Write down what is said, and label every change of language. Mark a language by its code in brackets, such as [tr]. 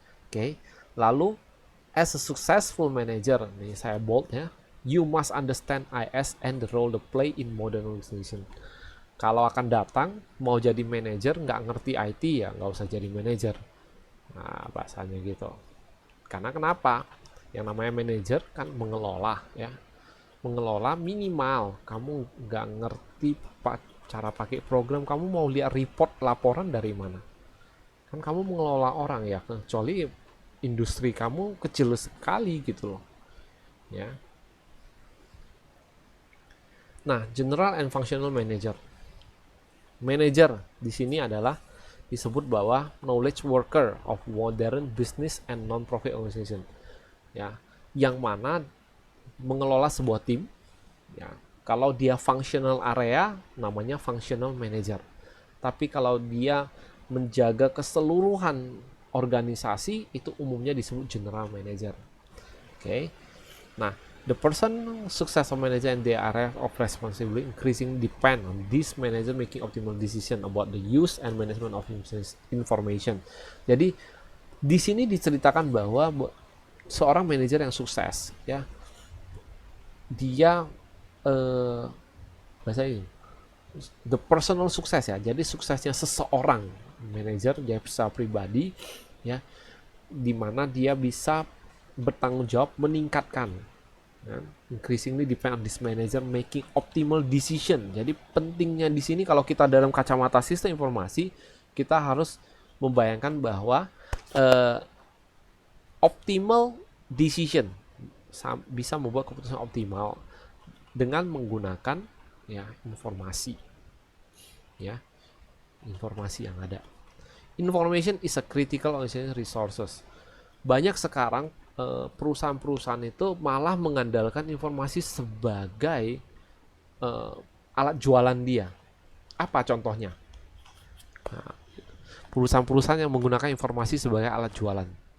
[en] Oke, [id] lalu [en] as a successful manager, [id] nih saya bold ya, [en] you must understand IS and the role they play in modern organization. [id] Kalau akan datang mau jadi manajer nggak ngerti IT, ya nggak usah jadi manajer. Nah, bahasanya gitu. Karena kenapa? Yang namanya manajer kan mengelola, ya. Mengelola minimal kamu nggak ngerti cara pakai program, kamu mau lihat report laporan dari mana? Kan kamu mengelola orang ya, kecuali industri kamu kecil sekali gitu loh, ya. [en] Nah, general and functional manager. [id] Manager di sini adalah disebut bahwa [en] knowledge worker of modern business and non-profit organization, [id] ya, yang mana mengelola sebuah tim, ya. Kalau dia functional area namanya functional manager, tapi kalau dia menjaga keseluruhan organisasi itu umumnya disebut general manager. Oke. [en] Nah, the person successful manager and the area of responsibility increasingly depend on this manager making optimal decision about the use and management of information. [id] Jadi di sini diceritakan bahwa seorang manajer yang sukses, ya, dia bahasa ini [en] the personal [id] sukses, ya. Jadi suksesnya seseorang manajer, dia bisa pribadi, ya, di mana dia bisa bertanggung jawab meningkatkan. [en] Increasingly depend on this manager making optimal decision. [id] Jadi pentingnya di sini kalau kita dalam kacamata sistem informasi, kita harus membayangkan bahwa optimal decision, bisa membuat keputusan optimal dengan menggunakan ya informasi, ya informasi yang ada. [en] Information is a critical organization resources. [id] Banyak sekarang perusahaan-perusahaan itu malah mengandalkan informasi sebagai alat jualan dia. Apa contohnya? Nah, perusahaan-perusahaan yang menggunakan informasi sebagai alat jualan.